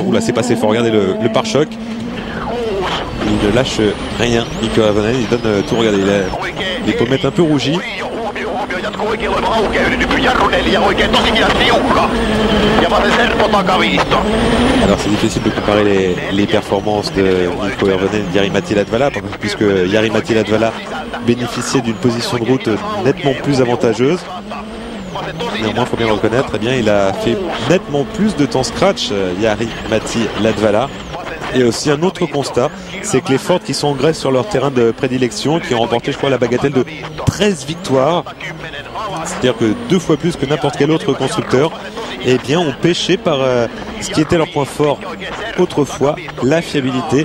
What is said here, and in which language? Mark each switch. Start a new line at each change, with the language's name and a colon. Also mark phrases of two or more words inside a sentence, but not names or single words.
French: Oula, c'est passé fort, regardez le pare-choc. Il ne lâche rien, Mikko Hirvonen, il donne tout, regardez, il a les pommettes un peu rougies. Alors c'est difficile de comparer les performances de Mikko Hirvonen et Jari-Matti Latvala, puisque Jari-Matti Latvala bénéficiait d'une position de route nettement plus avantageuse. Néanmoins, il faut bien le reconnaître, eh bien, il a fait nettement plus de temps scratch, Jari-Matti Latvala. Et aussi un autre constat, c'est que les Ford qui sont en Grèce sur leur terrain de prédilection, qui ont remporté, je crois, la bagatelle de 13 victoires, c'est-à-dire que 2 fois plus que n'importe quel autre constructeur, eh bien, ont pêché par ce qui était leur point fort autrefois, la fiabilité.